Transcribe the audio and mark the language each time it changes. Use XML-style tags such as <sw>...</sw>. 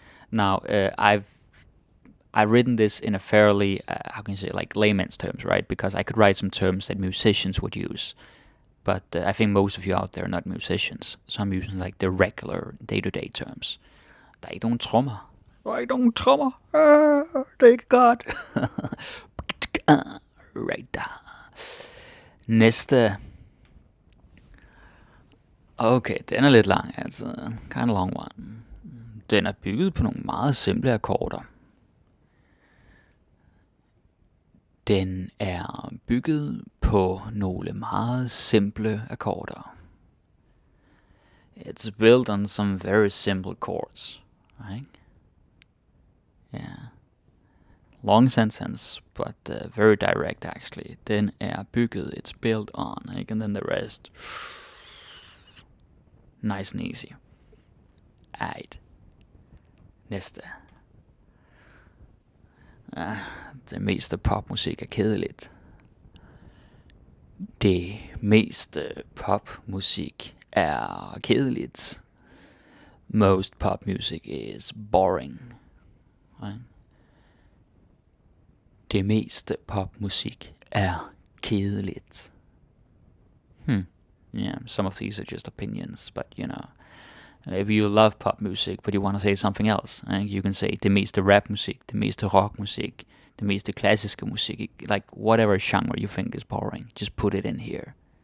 <en>Now, I've written this in a fairly, how can you say, like layman's terms, right? Because I could write some terms that musicians would use. But I think most of you out there are not musicians. So I'm using like the regular day-to-day terms.</en> <da>Der er ikke nogen trommer. Der er ikke nogen trommer. Det er ikke godt. Right der. Næste. Okay, den er lidt lang, altså.</da> <en>Kind of long one.</en> <da>Den er bygget på nogle meget simple akkorder. Den er bygget på nogle meget simple akkorder.</da> <en>It's built on some very simple chords, right? Yeah. Long sentence, but very direct actually.</en> <da>Den er bygget,</da> <en>it's built on, right? And then the rest, nice and easy. Alright.</en> <da>Næste. Det meste popmusik er kedeligt. Det meste popmusik er kedeligt.</da> <en>Most pop music is boring. Right?</en> <da>Det meste popmusik er kedeligt.</da> <en>Yeah, some of these are just opinions, but you know, if you love pop music, but you want to say something else, you can say</en> <da>det meste rapmusik, det meste rockmusik, det meste klassiske musik,</da> <en>like whatever genre you think is boring, just put it in here.</en>